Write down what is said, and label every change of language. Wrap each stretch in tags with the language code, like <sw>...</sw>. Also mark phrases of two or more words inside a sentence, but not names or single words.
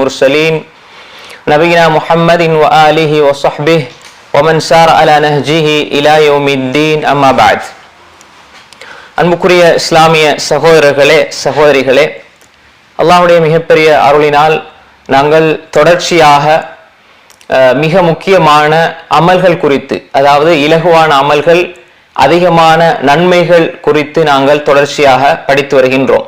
<ar>المرسلين نبينا محمد وآله وصحبه ومن سار على نهجه إلى يوم الدين أما بعد.</ar> <ta>அன்புக்குரிய இஸ்லாமிய சகோதரர்களே சகோதரிகளே, அல்லாஹ்வுடைய மிகப்பெரிய அருளினால் நாங்கள் தொடர்ச்சியாக மிக முக்கியமான அமல்கள் குறித்து, அதாவது இலகுவான அமல்கள், அதிகமான நன்மைகள் குறித்து நாங்கள் தொடர்ச்சியாக படித்து வருகின்றோம்.</ta>